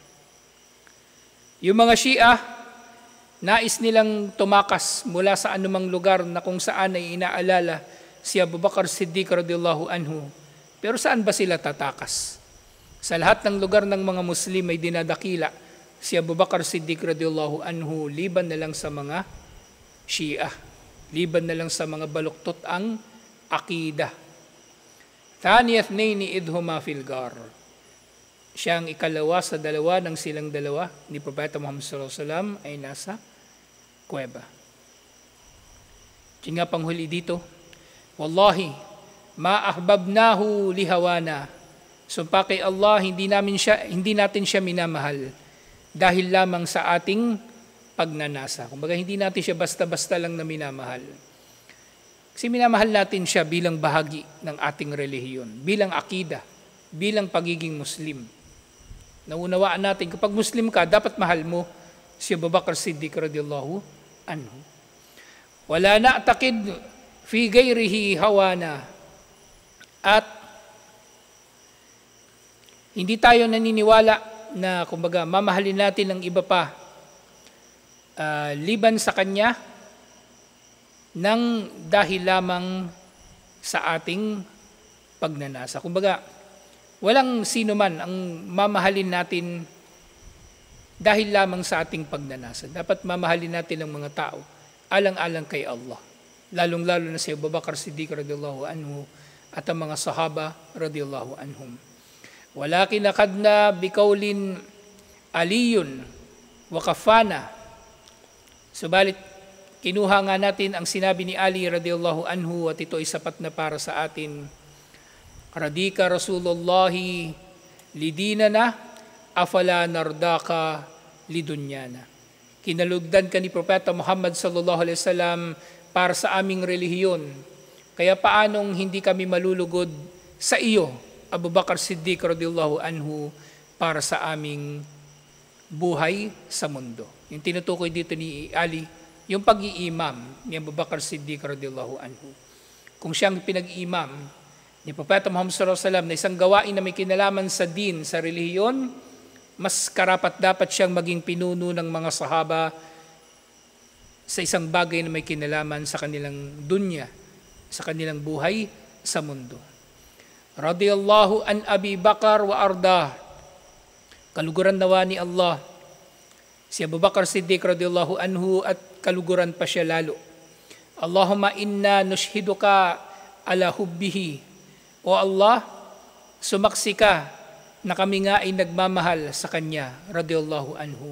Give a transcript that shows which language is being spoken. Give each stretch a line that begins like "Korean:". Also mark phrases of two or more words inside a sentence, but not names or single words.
Filipino: Yung mga Shia, nais nilang tumakas mula sa anumang lugar na kung saan ay inaalala si Abu Bakar Siddiq
Arabic: رضي الله عنه.
Filipino: Pero saan ba sila tatakas? Sa lahat ng lugar ng mga Muslim ay dinadakila si Abu Bakar Siddiq
Arabic: رضي الله عنه,
Filipino: liban na lang sa mga Shia, liban na lang sa mga baluktot ang akidah.
Arabic: ثاني اثنين إذ هما في الغار.
Filipino: Siya ang ikalawa sa dalawa ng silang dalawa ni Propeta Muhammad
Arabic: صلى الله عليه وسلم
Filipino: ay nasa kuweba. Kaya nga panghuli dito,
Arabic: والله ما أحببناه لهوانا.
Filipino: Sumpa kay Allah, hindi natin siya minamahal dahil lamang sa ating pagnanasa. Kumbaga, hindi natin siya basta-basta lang na minamahal. Kasi minamahal natin siya bilang bahagi ng ating relihiyon, bilang akida, bilang pagiging Muslim. Naunawaan natin, kapag Muslim ka, dapat mahal mo si Abu Bakar Siddiq
Arabic: رضي الله عنه. ولا نعتقد في غيره هوانا.
Filipino: At hindi tayo naniniwala na, kumbaga, mamahalin natin ang iba pa liban sa kanya nang dahil lamang sa ating pagnanasa. Kumbaga, Walang sino man ang mamahalin natin dahil lamang sa ating pagnanasa. Dapat mamahalin natin ang mga tao alang-alang kay Allah. Lalong-lalo na si Abu Bakar Siddiq
Arabic: رضي الله عنه
Filipino: at ang mga sahaba
Arabic: رضي الله عنهم. ولكن أخذنا بقول علي وكفانا.
Filipino: Subalit kinuha nga natin ang sinabi ni Ali
Arabic: رضي الله عنه
Filipino: at ito ay sapat na para sa atin.
Arabic: رضيك رسول الله لديننا أفلا نرضاك لدنيانا.
Filipino: Kinalugdan ka ni Propeta Muhammad
Arabic: صلى الله عليه وسلم
Filipino: para sa aming relihiyon. Kaya paanong hindi kami malulugod sa iyo, Abu Bakar Siddiq
Arabic: رضي الله عنه,
Filipino: para sa aming buhay sa mundo. Yung tinutukoy dito ni Ali, yung pag-iimam ni Abu Bakar Siddiq
Arabic: رضي الله عنه.
Filipino: Kung siyang pinag-iimam ni Propeta Muhammad
Arabic: صلى الله عليه وسلم
Filipino: na isang gawain na may kinalaman sa din, sa relihiyon, mas karapat dapat siyang maging pinuno ng mga sahaba sa isang bagay na may kinalaman sa kanilang dunya, sa kanilang buhay sa mundo.
Arabic: رضي الله عن أبي بكر وأرضاه.
Filipino: Kaluguran nawa ni Allah si Abu Bakar Siddiq
Arabic: رضي الله عنه
Filipino: at kaluguran pa siya lalo.
Arabic: اللهم إنا نشهدك على حبه.
Filipino: O Allah, sumaksi ka na kami nga ay nagmamahal sa Kanya
Arabic: رضي الله عنه.